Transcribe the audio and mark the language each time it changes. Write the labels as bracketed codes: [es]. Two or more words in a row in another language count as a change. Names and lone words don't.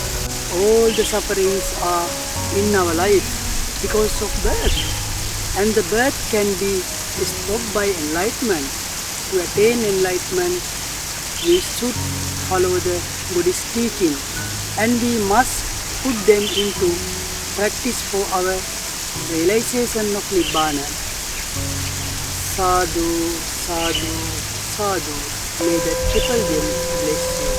[en] All the sufferings are in our life because of birth, and the birth can be stopped by enlightenment. To attain enlightenment, we should follow the Buddhist teaching, and we must put them into practice for our realization of Nibbana. [pi] Sadhu, sadhu, sadhu. [en] May the triple gem bless